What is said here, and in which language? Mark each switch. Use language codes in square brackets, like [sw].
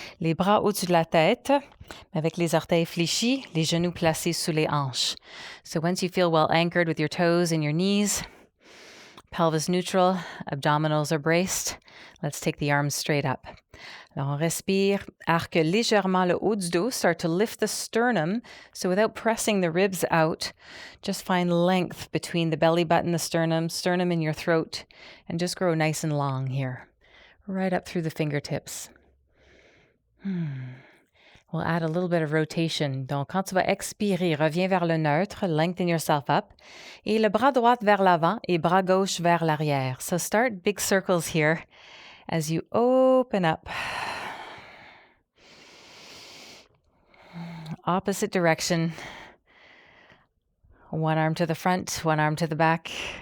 [fr] Les bras au-dessus de la tête, avec les orteils fléchis, les genoux placés sous les hanches. [en] So once you feel well anchored with your toes and your knees, pelvis neutral, abdominals are braced, let's take the arms straight up. [fr] Alors on respire, arque légèrement le haut du dos, [en] start to lift the sternum. So without pressing the ribs out, just find length between the belly button, the sternum in your throat, and just grow nice and long here, right up through the fingertips. We'll add a little bit of rotation. [fr] Donc, quand tu vas expirer, reviens vers le neutre, [en] lengthen yourself up, [fr] et le bras droit vers l'avant et bras gauche vers l'arrière. [en] So start big circles here as you open up. Opposite direction. One arm to the front, one arm to the back.